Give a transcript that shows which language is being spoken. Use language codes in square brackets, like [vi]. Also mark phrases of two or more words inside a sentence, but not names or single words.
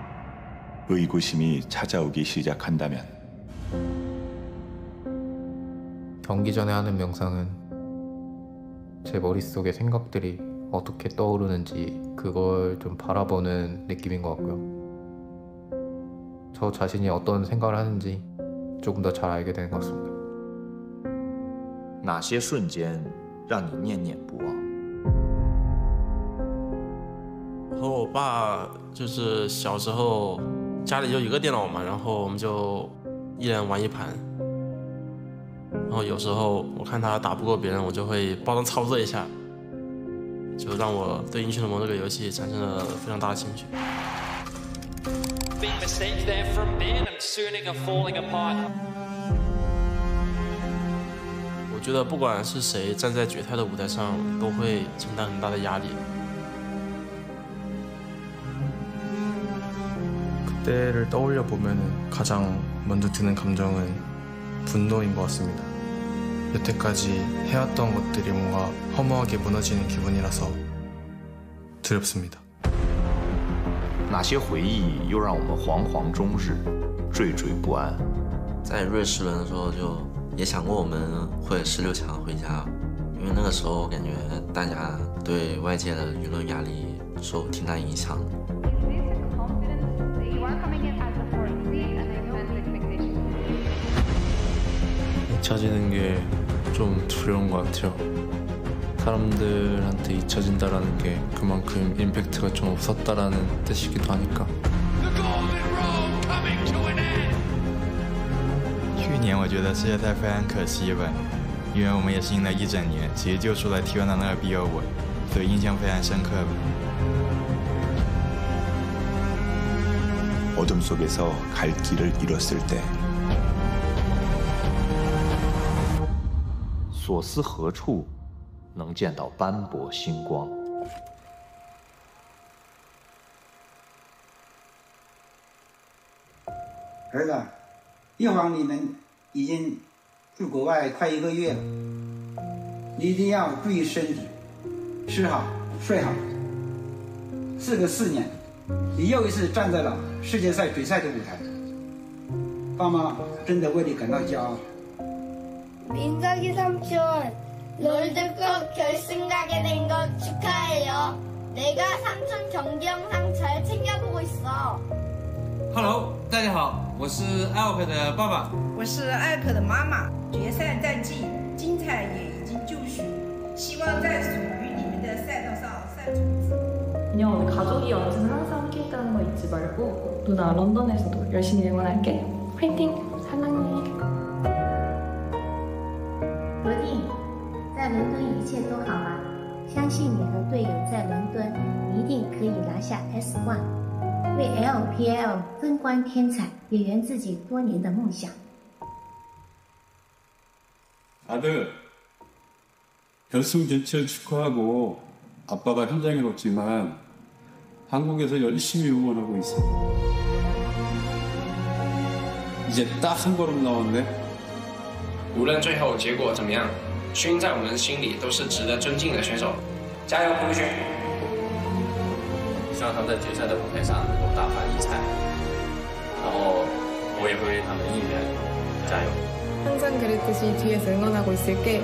[ko] 의구심이 찾아오기 시작한다면 경기 전에 하는 명상은 제 머릿속에 생각들이 어떻게 떠오르는지 그걸 좀 바라보는 느낌인 것 같고요. 저 자신이 어떤 생각을 하는지 조금 더 잘 알게 되는 것 같습니다. [zh] 哪些瞬间让你念念不忘？和我爸就是小时候家里就一个电脑嘛，然后我们就一人玩一盘。然后有时候我看他打不过别人，我就会帮他操作一下，就让我对英雄联盟这个游戏产生了非常大的兴趣。 [en] Big mistake there from Ben and Suning are falling apart. [zh] 我觉得不管是谁站在决赛的舞台上，都会承担很大的压力。 [ko] 그때를 떠올려 보면 가장 먼저 드는 감정은 분노인 것 같습니다. 여태까지 해왔던 것들이 뭔가 허무하게 무너지는 기분이라서 두렵습니다. [zh] 哪些回忆又让我们惶惶终日，惴惴不安？在瑞士轮的时候，就也想过我们会16强回家，因为那个时候感觉大家对外界的舆论压力受挺大影响的。 [ko] 잊혀지는 게 좀 두려운 것 같아요. 사람들한테 잊혀진다라는 게 그만큼 임팩트가 좀 없었다라는 뜻이기도 하니까. [zh] 去年我觉得世界赛非常可惜吧，因为我们也是赢了一整年，其实就输了 T1的那个 BO5，所以印象非常深刻吧。 [ko] 어둠 속에서 갈 길을 잃었을 때 [zh] 所思何处能见到斑驳星光？儿子，一晃你们已经住国外快1个月了，你一定要注意身体，吃好睡好。事隔4年，你又一次站在了世界赛决赛的舞台，爸妈真的为你感到骄傲。 [ko] 민석이 삼촌, 롤드컵 결승 가게 된 거 축하해요. 내가 삼촌 경기 영상 잘 챙겨보고 있어. [zh] Hello， 大家好，我是艾尔克的爸爸，我是艾尔克的妈妈。决赛战绩精彩也已经就绪，希望在属于你们的赛道上赛出自我。 [ko] 그냥 오늘 가족이 언제나 항상 함께 있다는 거 잊지 말고 누나 런던에서도 열심히 응원할게. 화이팅! 사랑해. [zh] 罗弟，在伦敦一切都好吗？相信你和队友在伦敦一定可以拿下 S1， 为 LPL 争光添彩，也圆自己多年的梦想。 [ko] 아들, 결승 진출 축하하고 아빠가 현장에 없지만 한국에서 열심히 응원하고 있어. 이제 딱 한 걸음 남았네. [zh] 无论最后结果怎么样，勋在我们心里都是值得尊敬的选手。加油，胡勋！希望他们在决赛的舞台上能够大放异彩，然后我也会为他们应援，加油！ [ko] 항상 그랬듯이 뒤에서 응원하고 있을게.